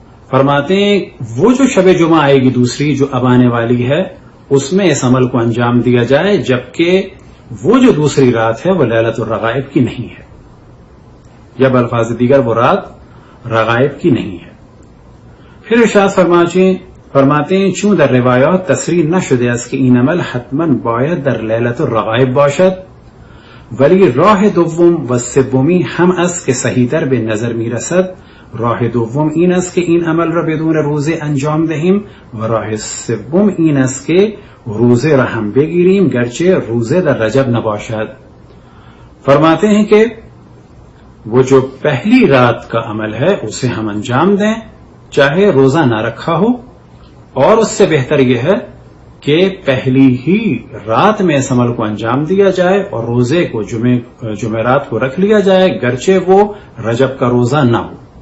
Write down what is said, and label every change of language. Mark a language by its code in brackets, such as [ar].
[ur] فرماتے ہیں وہ جو شب جمعہ آئے گی دوسری جو اب آنے والی ہے اس میں اس عمل کو انجام دیا جائے، جبکہ وہ جو دوسری رات ہے وہ لیلۃ الرغائب کی نہیں ہے، یا بالفاظ دیگر وہ رات رغائب کی نہیں ہے. پھر ارشاد فرماتے ہیں [fa] چون در روایات تصریح نشده است که این عمل حتما باید در لیلۃ الرغائب باشد، ولی راه دوم و سومی هم است که صحیح‌تر به نظر میرسد. راه دوم این است که این عمل را بدون روزه انجام دهیم و راه سوم این است که روزه را هم بگیریم گرچه روزه در رجب نباشد. [ur] فرماتے ہیں کہ وہ جو پہلی رات کا عمل ہے اسے ہم انجام دیں چاہے روزہ نہ رکھا ہو، اور اس سے بہتر یہ ہے کہ پہلی ہی رات میں اس عمل کو انجام دیا جائے اور روزے کو جمعرات کو رکھ لیا جائے گرچہ وہ رجب کا روزہ نہ ہو.